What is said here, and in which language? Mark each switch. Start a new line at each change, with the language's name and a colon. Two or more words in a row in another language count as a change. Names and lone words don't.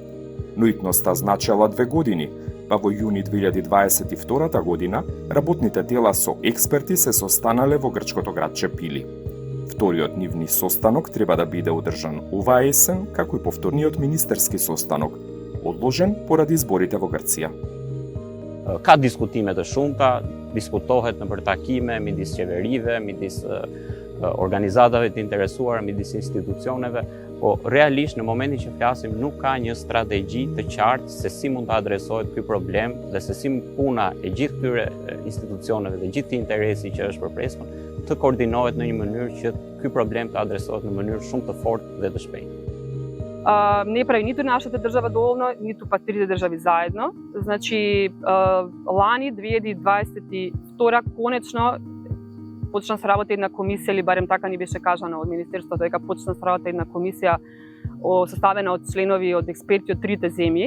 Macedonian: Но итноста значела 2 години, па во јуни 2022 година работните тела со експерти се состанале во грчкото градче Пили. Вториот нивни состанок треба да биде одржан оваа есен, како и повторниот министерски состанок, одложен поради изборите во Грција.
Albanian: Ka diskutime të shumta, diskutohet nëpër takime midis qeverive, midis organizatave të interesuara, midis institucioneve, po realisht në momentin që flasim nuk ka një strategji të qartë se si mund të adresohet ky problem dhe se si puna e gjithë këtyre institucioneve dhe gjithë interesi që është përpresur të koordinohet në një mënyrë që ky problem të adresohet në mënyrë shumë të fortë dhe të shpejtë.
Macedonian: Не прави ниту нашата држава доволно, ниту па трите држави заедно. Значи, лани 2022 конечно почна се работа една комисија, или барем така ни беше кажано од Министерството, дека почна се работа една комисија составена од членови, од експерти од трите земји.